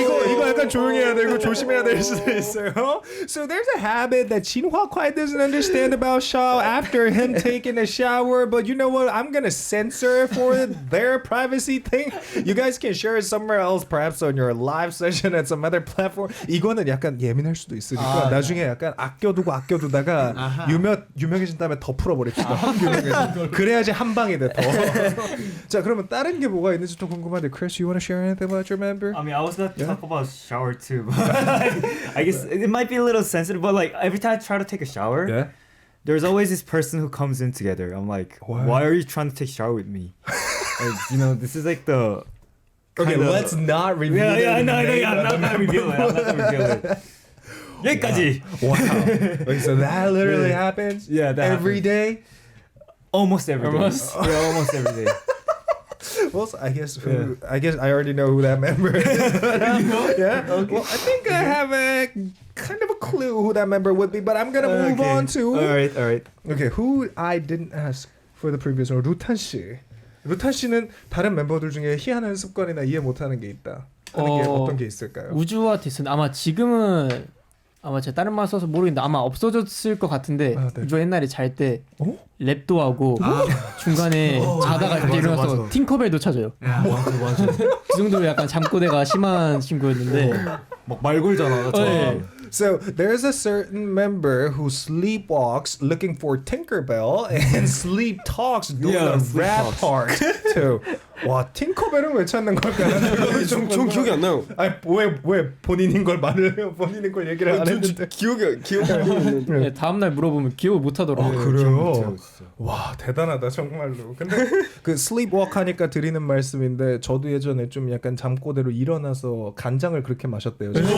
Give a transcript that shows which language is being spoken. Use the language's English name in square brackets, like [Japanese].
[Korean] 이거 약간 조용해야 되고 조심해야 될 수도 있어요. [English] So there's a habit that Jinhwa quite doesn't understand about Shao after him taking a shower, but you know what? I'm gonna censor it for their privacy thing. You guys can share it somewhere else, perhaps on your live session at some other platform. [Korean] 이거는 약간 예민할 수도 있으니까 나중에 약간 아껴두다가 유명해진 다음에 더 풀어버립시다. 그래야지 한 방이 돼 더. 자 그러면 다른 게 뭐가 있는지 또 궁금한데, [English] Chris, you wanna share anything about your member? I mean, I was gonna talk about shower too, but I guess it might be a little sensitive. But like every time I try to take a shower, Yeah. there's always this person who comes in together. I'm like, why are you trying to take a shower with me? Like, you know, this is like the. Okay, kinda- let's not reveal. Yeah, I know. the I'm not gonna reveal it. [Korean] 여기까지. [English] Wow. Okay, so that literally happens. Yeah, that every day. Almost every day. Yeah, almost every day. Well, I guess I already know who that member is. Yeah. Okay. Well, I think I have a kind of a clue who that member would be, but I'm gonna move on to. All right. Okay, who I didn't ask for the previous one, 루탄 씨. [Korean] 루탄 씨는 다른 멤버들 중에 희한한 습관이나 이해 못하는 게 있다. 하는 게 어떤 게 있을까요? 우주와 디스는 아마 지금은 아마 제가 다른 말 써서 모르겠는데 아마 없어졌을 것 같은데 네. 우주가 옛날에 잘 때 랩도 하고 중간에 자다가 이렇게 일어나서 팅커벨도 찾아요. 맞아. 그 정도로 약간 잠꼬대가 심한 친구였는데 막 말 걸잖아. 네. [English] So there's a certain member who sleepwalks looking for Tinkerbell and sleep talks during the rap part too. [Korean] 와, 팅커벨은 왜 찾는 걸까요? 좀 기억이 안 나요. 아니 왜 본인인 걸 말을 본인인 걸 얘기를 안 했는데 기억이 안 나는데. 네, 다음날 물어보면 기억을 못 하더라고요. 그래요? 와, 대단하다 정말로. 근데 그 sleepwalk 하니까 드리는 말씀인데 저도 예전에 좀 약간 잠꼬대로 일어나서 간장을 그렇게 마셨대요.